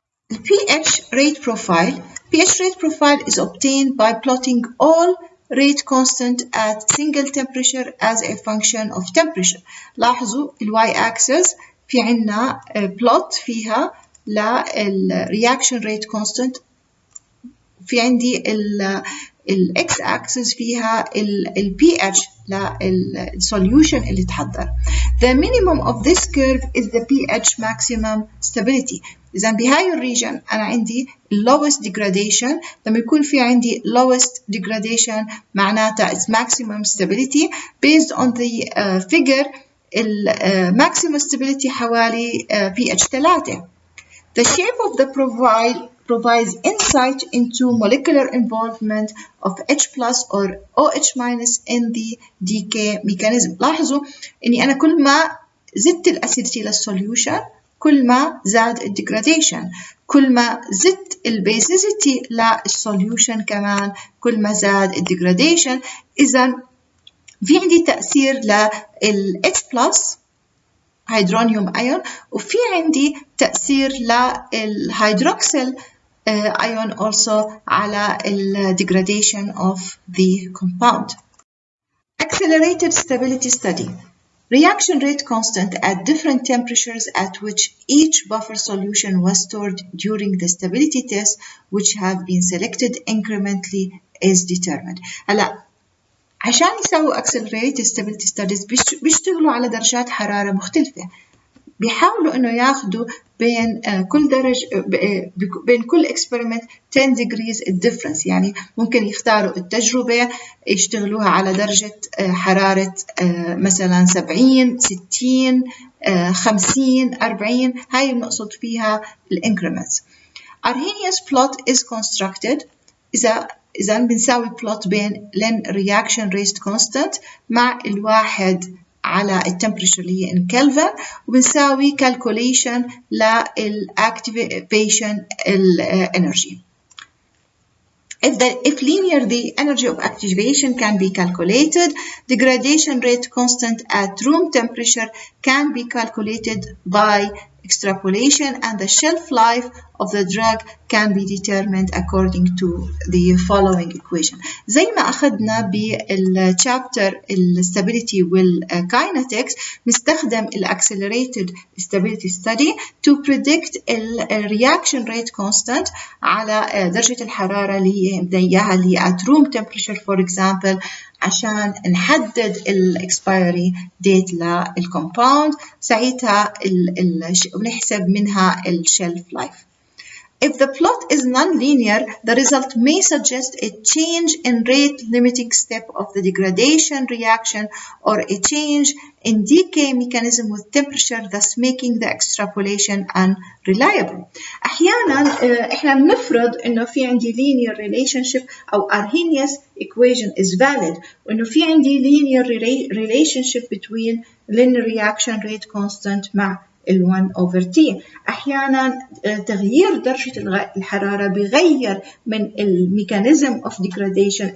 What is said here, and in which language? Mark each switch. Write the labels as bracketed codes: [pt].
[en] The pH rate profile is obtained by plotting all rate constant at single temperature as a function of temperature. [ar] لاحظوا ال y-axis في عنا plot فيها لل reaction rate constant في عندي ال x-axis فيها ال pH للsolution اللي تحضر. [en] The minimum of this curve is the pH maximum stability. [ar] إذا بهاي الريجن أنا عندي lowest degradation. لما يكون في عندي lowest degradation معناتها [en] it's maximum stability. Based on the figure maximum stability [ar] حوالي [en] pH 3. The shape of the profile provides insight into molecular involvement of H plus or OH minus in the decay mechanism. [ar] لاحظوا إني أنا كل ما زدت الأسيديتي للسوليوشن كل ما زاد الديجراديشن، كل ما زدت البيزيسيتي للسوليوشن كمان كل ما زاد الديجراديشن. إذا في عندي تأثير لل H plus هيدرونيوم أيون وفي عندي تأثير للهيدروكسيل ion also على ال [en] degradation of the compound. Accelerated stability study. Reaction rate constant at different temperatures at which each buffer solution was stored during the stability test which have been selected incrementally is determined. [ar] هلا عشان يسووا accelerated stability studies بيشتغلوا على درجات حرارة مختلفة. بيحاولوا إنه ياخدوا بين كل درجة بين كل experiment 10 degrees difference. يعني ممكن يختاروا التجربة يشتغلوها على درجة حرارة مثلا 70 60 50 40. هاي بنقصد فيها الانكريمنتس. [en] Arrhenius plot is constructed [ar] إذا بنساوي plot بين ln reaction rate constant مع الواحد على التمبريتشر اللي هي [en] in Kelvin، [ar] وبنساوي calculation للactivation energy. [en] If linear, the energy of activation can be calculated. Degradation rate constant at room temperature can be calculated by extrapolation, and the shelf life of the drug can be determined according to the following equation. [ar] زي ما أخذنا بالchapter stability والkinetics نستخدم [en] accelerated stability study to predict reaction rate constant [ar] على درجة الحرارة اللي هي بدنا اللي هي [en] at room temperature for example [ar] عشان نحدد expiry date للcompound. ساعتها ونحسب منها shelf life. [en] If the plot is non-linear, the result may suggest a change in rate limiting step of the degradation reaction or a change in decay mechanism with temperature, thus making the extrapolation unreliable. [ar] أحياناً إحنا بنفرض إنه في عندي linear relationship أو [en] Arrhenius equation is valid، [ar] وإنه في عندي [en] linear relationship between linear reaction rate constant [ar] مع 1/T. أحياناً تغيير درجة الحرارة بغير من الميكانيزم [en] of degradation.